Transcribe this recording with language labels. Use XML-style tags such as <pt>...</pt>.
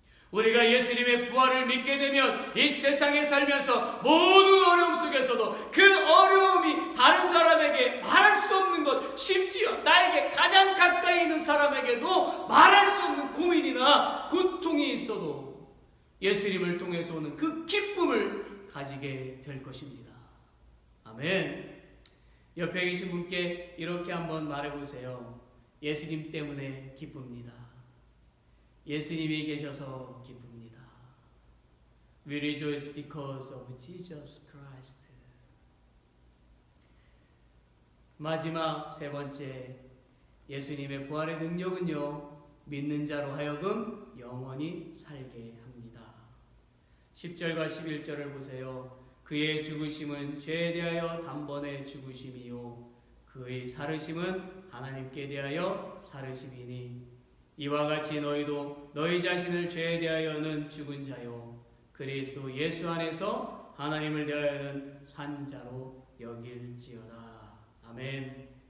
<ko>우리가 예수님의 부활을 믿게 되면 이 세상에 살면서 모든 어려움 속에서도 그 어려움이 다른 사람에게 말할 수 없는 것, 심지어 나에게 가장 가까이 있는 사람에게도 말할 수 없는 고민이나 고통이 있어도 예수님을 통해서 오는 그 기쁨을 가지게 될 것입니다. 아멘. 옆에 계신 분께 이렇게 한번 말해보세요. 예수님 때문에 기쁩니다. 예수님이 계셔서 기쁩니다.</ko> <en>We rejoice because of Jesus Christ.</en> <ko>마지막 세 번째, 예수님의 부활의 능력은요, 믿는 자로 하여금 영원히 살게 합니다. 10절과 11절을 보세요. 그의 죽으심은 죄에 대하여 단번에 죽으심이요 그의 살으심은 하나님께 대하여 살으심이니 이와 같이 너희도 너희 자신을 죄에 대하여는 죽은 자요 그리스도 예수 안에서 하나님을 대하여는 산자로 여길지어다. 아멘.</ko>